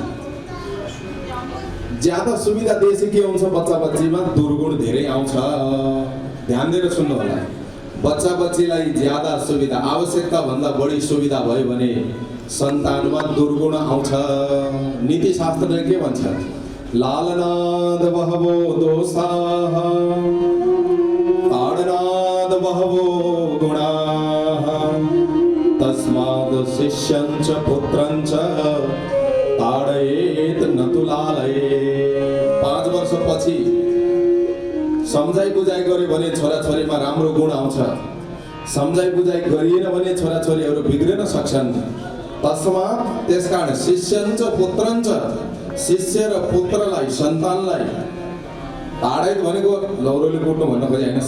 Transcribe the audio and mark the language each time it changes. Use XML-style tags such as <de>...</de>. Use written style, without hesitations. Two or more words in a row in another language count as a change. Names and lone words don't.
<ne>ज्यादा सुविधा दिएपछि के हुन्छ? बच्चा बच्चीमा दुर्गुण धेरै आउँछ। ध्यान दिएर सुन्नु होला। बच्चा बच्चीलाई ज्यादा सुविधा, आवश्यकता भन्दा बढी सुविधा भयो भने सन्तानमा दुर्गुण आउँछ। नीतिशास्त्रले के भन्छ?</ne> <sa>लालनाद बहवो दोषाः ताडनाद बहवो गुणाः तस्मात् शिष्यञ्च पुत्रञ्च ताडयेत् न तु लालयेत्।</sa> <ne>5 वर्षपछि सम्झाइ बुझाइ गर्यो भने छोराछोरीमा राम्रो गुण आउँछ। सम्झाइ बुझाइ गरिएन भने छोराछोरीहरू बिग्रिन सक्छन्। तस्मात् त्यसकारण</ne> <sa>शिष्यञ्च पुत्रञ्च,</sa> <ne>शिष्य र पुत्रलाई सन्तानलाई ताडयेत् भनेको लौरोले कुट्नु भन्न खोजे होइन।</ne>